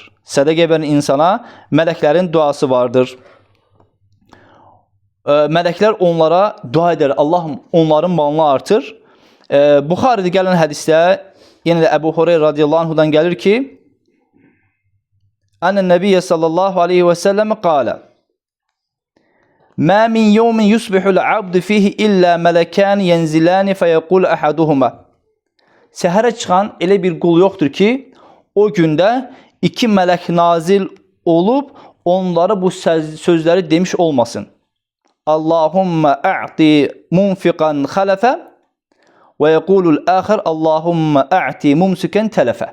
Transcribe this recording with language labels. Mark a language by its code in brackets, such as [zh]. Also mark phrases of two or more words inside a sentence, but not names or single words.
[az] Sədaqə verən insana mələklərin duası vardır. Mələklər onlara dua edər. Allah onların malını artır. Buxaridə gələn hədisdə yenə də Əbu Hureyra [ar] رضي الله عنه [az] gəlir ki, [ar] أن النبي صلى الله عليه وسلم قال مَا مِنْ يَوْمٍ يُصْبِحُ الْعَبْدُ فِيهِ إِلَّا مَلَكَانِ يَنْزِلَانِ فَيَقُولُ أَحَدُهُمَا. [az] Səhərə çıxan elə bir qul yoxdur ki, o gündə iki mələk nazil olub, onlara bu sözləri demiş olmasın. [ar] اللهم أعط منفقا خلفا ويقول الآخر اللهم أعط ممسكا تلفا.